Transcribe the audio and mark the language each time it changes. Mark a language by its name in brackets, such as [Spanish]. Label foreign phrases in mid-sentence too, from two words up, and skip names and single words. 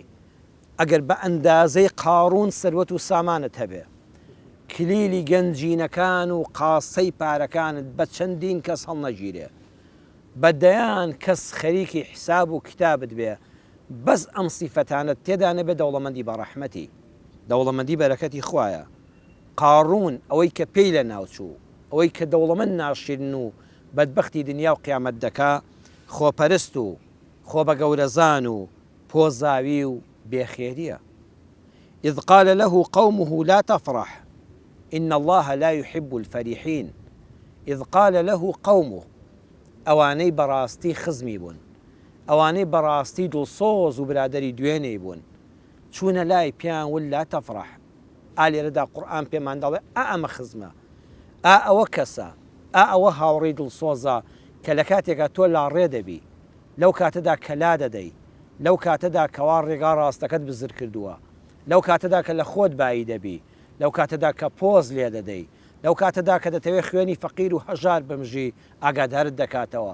[Central Kurdish] ئەگەر بە ئەندازەی قارون سەروەت و سامانت هەبێ، کلیلی گەنجینەکان و قاسەی پارەکانت بە چەندین کەس هەڵنەگیرێ، بەدەیان کەس خەریکی حساب و کتابت بێ، بەس ئەم سیفەتانت تێدا نەبێ دەوڵەمەندی بە ڕەحمەتی، دەوڵەمەندی بەرەکەتی خوایە. قارون ئەوەی کە پێی لە ناوچوو، ئەوەی کە دەوڵەمەند ناشرن و بەدبەختی دنیا و قیامەت دەکا، خۆپەرست و خۆ بە گەورەزان و پۆزاوی و بێخێریە. [Arabic] إذ قال له قومه لا تفرح إن الله لا يحب الفرحين. إذ قال له قومه، [Central Kurdish] ئەوانەی بەڕاستی خزمی بوون، ئەوانەی بەڕاستی دڵسۆز و برادەری دوێنێی بوون، چوونە لای پیان [Arabic] ول لا تفرح. [Central Kurdish] ئالێرەدا قورئان پێمان دەڵێ ئەمە خزمە، ئەوە کەسە، ئەوە هاوڕێی دڵسۆزە کە لە کاتێکا تۆ لاڕێ دەبی، لەو کاتەدا کەلا دەدەی، لەو کاتەدا کەوا ڕێگا ڕاستەکەت بزر کردووە، لەو کاتەدا کە لە خۆت بایی دەبی، لەو کاتەدا کە پۆز لێ دەدەی، لەو کاتەدا کە دەتەوێت خوێنی فەقیر و هەژار بمژی، ئاگادارت دەکاتەوە.